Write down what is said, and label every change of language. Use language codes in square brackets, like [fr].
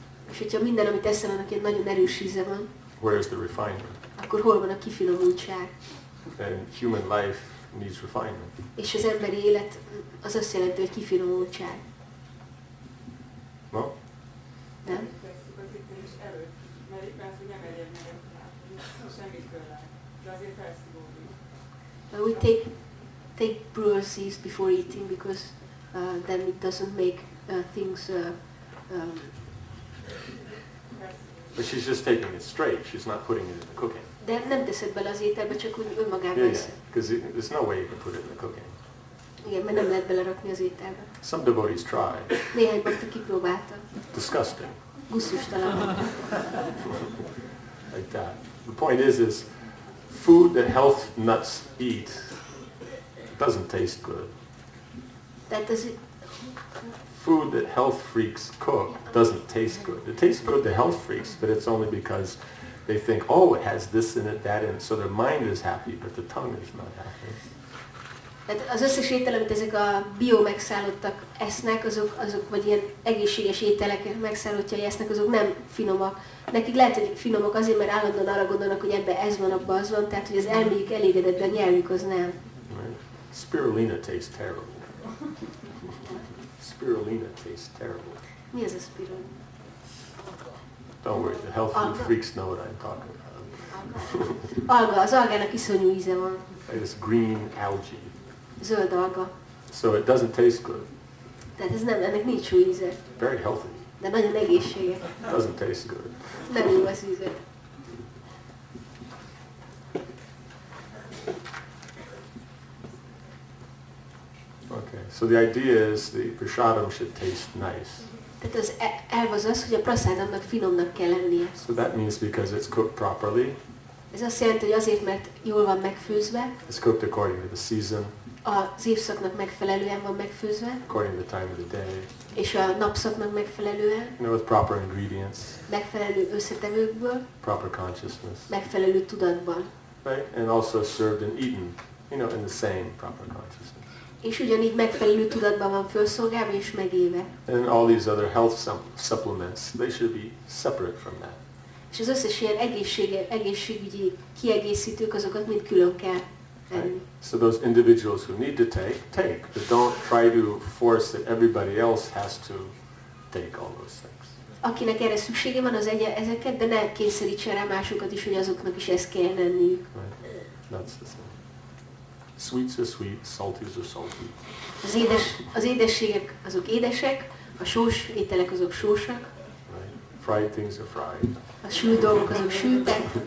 [hu] És hogyha minden, amit eszel, annak ilyen nagyon erős íze van, [en] where is the refinement? [hu] akkor hol van a kifinomultság? [en] And human life needs refinement. [hu] És az emberi élet az azt jelenti, hogy kifinomultság. [en] No? [hu] Nem? Veszük az itt is előtt, mert éppen az, hogy nem elég meg semmitől rá. De azért felszívódik. [en] We take brewer's yeast before eating because then it doesn't make things. But she's just taking it straight. She's not putting it in the cooking. [hu] De nem teszed bele az ételbe, csak úgy önmagában [en] Yeah, [hu] eszed. [en] because there's no way you can put it in the cooking. [hu] Igen, mert nem lehet belerakni az ételbe. [en] Some devotees try. [hu] Néhány bakta kipróbálta. [en] Disgusting. [hu] Gusztustalan. [en] Like that. The point is food that health nuts eat doesn't taste good. [hu] Tehát az, [en] Food that health freaks cook doesn't taste good. It tastes good to health freaks, but it's only because they think, oh, it has this in it, that in it, so their mind is happy, but the tongue is not happy. [hu] tehát az összes étel, amit ezek a bio megszállottak esznek, azok vagy ilyen egészséges ételek megszállottjai esznek, azok nem finomak. Nekik lehet, hogy finomak azért, mert állandóan arra gondolnak, hogy ebben ez van, abban az van, tehát hogy az elméjük elégedett, de a nyelvük az nem. [en] Right? Spirulina tastes terrible. Spirulina tastes terrible. [hu] Mi az a spirulina? [en] Don't worry, the health food freaks know what I'm talking about. [hu] Alga, az algának iszonyú íze van. [en] It's green algae. [hu] Zöld alga. [en] So it doesn't taste good. [hu] Tehát ez nem, ennek nincs jó íze. [en] Very healthy. [hu] De nagyon egészséges. [en] Doesn't taste good. [hu] Nem jó az íze. [en] Okay, so the idea is the prasadam should taste nice. [hu] Tehát az elv az, hogy a prasadamnak finomnak kell lennie. [en] So that means because it's cooked properly, [hu] Ez azt jelenti, hogy azért, mert jól van megfőzve, [en] it's cooked according to the season, [hu] az évszaknak megfelelően van megfőzve, [en] according to the time of the day, [hu] és a napszaknak megfelelően, [en] with proper ingredients, [hu] megfelelő összetevőkből, [en] proper consciousness. [hu] megfelelő tudatban. [en] right? And also served and eaten, in the same proper consciousness. [hu] És ugyanígy megfelelő tudatban van felszolgálva és megéve. [en] And all these other health supplements, they should be separate from that. [hu] És az összes ilyen egészségügyi kiegészítők, azokat mind külön kell venni. [en] Right? So those individuals who need to take, but don't try to force that everybody else has to take all those things. [hu] Akinek erre szüksége van, az ezeket, de ne kényszerítsen rá másokat is, hogy azoknak is ezt kell enniük. [en] Right? That's the thing. Sweets are sweet, salties are salty. [hu] Az édességek azok édesek, a sós ételek azok sósak. [en] Right? Fried things are fried. [hu] A sült dolgok azok sültek.